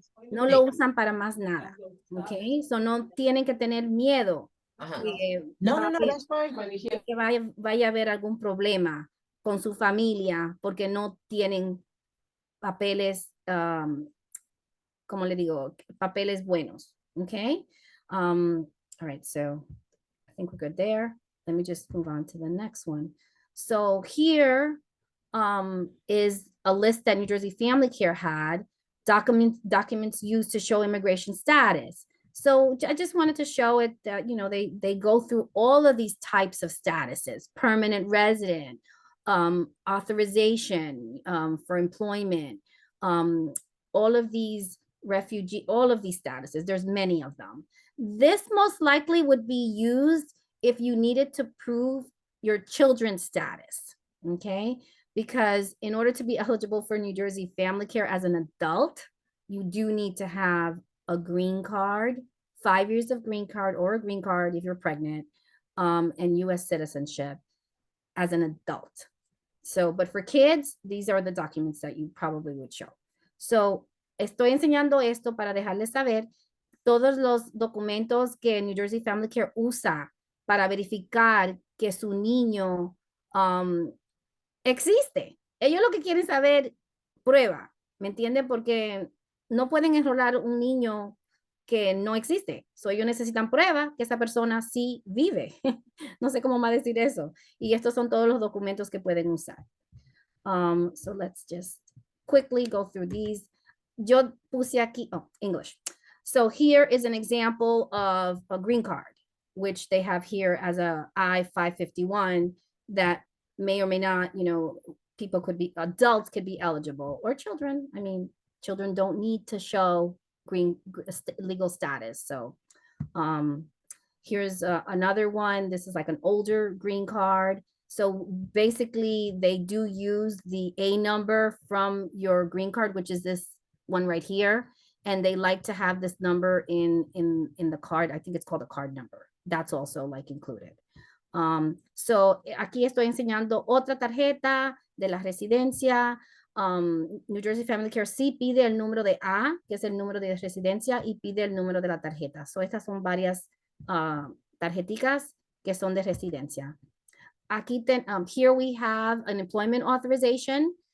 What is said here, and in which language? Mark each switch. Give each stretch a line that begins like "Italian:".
Spanish: No lo usan para más nada, ¿ok? So no tienen que tener miedo que,
English: That's fine.
Spanish: que vaya a haber algún problema con su familia porque no tienen papeles, como le digo, papeles buenos, ¿ok?
English: All right, so I think we're good there. Let me just move on to the next one. So here is a list that New Jersey Family Care had, documents used to show immigration status. So I just wanted to show it that, you know, they go through all of these types of statuses: permanent resident, authorization for employment, all of these refugee, all of these statuses. There's many of them. This most likely would be used if you needed to prove your children's status, okay? Because in order to be eligible for New Jersey Family Care as an adult, you do need to have a green card, 5 years of green card or a green card if you're pregnant, and US citizenship as an adult. So, but for kids, these are the documents that you probably would show.
Spanish: So, estoy enseñando esto para dejarles saber todos los documentos que New Jersey Family Care usa para verificar que su niño existe. Ellos lo que quieren saber, prueba, ¿me entienden? Porque no pueden enrolar un niño que no existe. So, ellos necesitan prueba que esa persona sí vive. No sé cómo más decir eso. Y estos son todos los documentos que pueden usar.
English: So let's just quickly go through these.
Spanish: Yo puse aquí,
English: oh, English. So here is an example of a green card, which they have here as a I-551 that may or may not, you know, people could be, adults could be eligible, or children. I mean, children don't need to show green legal status. So here's another one. This is like an older green card. So basically they do use the A number from your green card, which is this one right here. And they like to have this number in the card. I think it's called a card number. That's also like included.
Spanish: So aquí estoy enseñando otra tarjeta de la residencia. New Jersey Family Care sí pide el número de A, que es el número de residencia, y pide el número de la tarjeta. So estas son varias tarjeticas que son de residencia. Aquí
English: here we have an employment authorization.